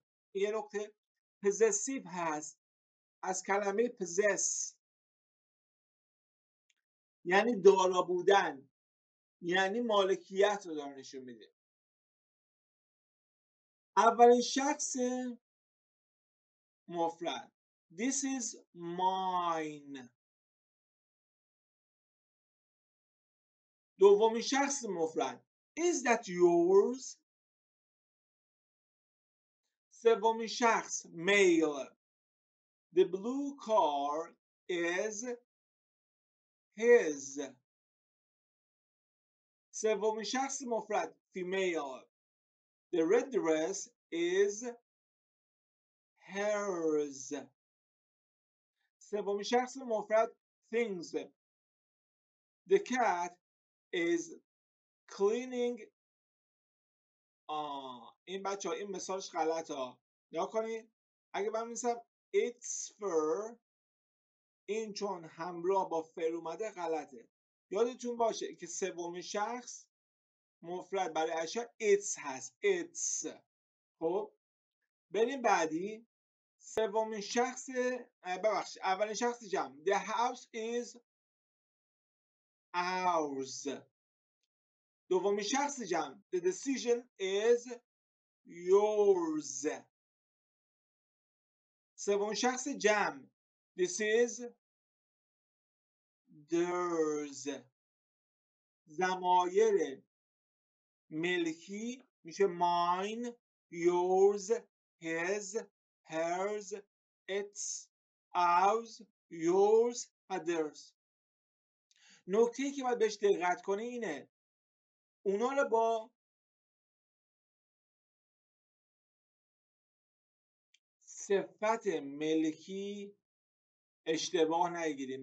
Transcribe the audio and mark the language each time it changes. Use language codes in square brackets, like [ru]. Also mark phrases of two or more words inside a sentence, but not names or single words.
[fa] یه نکته possessive هست، از کلمه possess یعنی دارا بودن، یعنی مالکیت رو داره نشون میده. اولین شخص مفرد [en] this is mine. [fa] دومین شخص مفرد [en] is that yours. [fa] سومین شخص male [en] the blue car is his. [fa] سومین شخص مفرد female [en] the red dress is hers. [fa] سومین شخص مفرد [en] things the cat is cleaning. [fa] این بچه ها این مثالش غلط ها، نگاه کنید. اگه من می‌نویسم [en] it's fur، [fa] این چون همراه با فر اومده غلطه. یادتون باشه که سومین شخص مفرد برای اشیا it's هست، it's. خب بریم بعدی. سومین شخص ببخشید اولین شخص جمع [en] the house is ours. [fa] دومین شخص جمع [en] the decision is yours. [fa] سومین شخص جمع [en] this is theirs. [fa] ضمایر ملکی میشه [en] mine, yours, his, hers, its, ours, yours و theirs. [fa] نکته‌ای که باید بهش دقت کنی اینه اونا رو با صفت ملکی اشتباه نگیریم.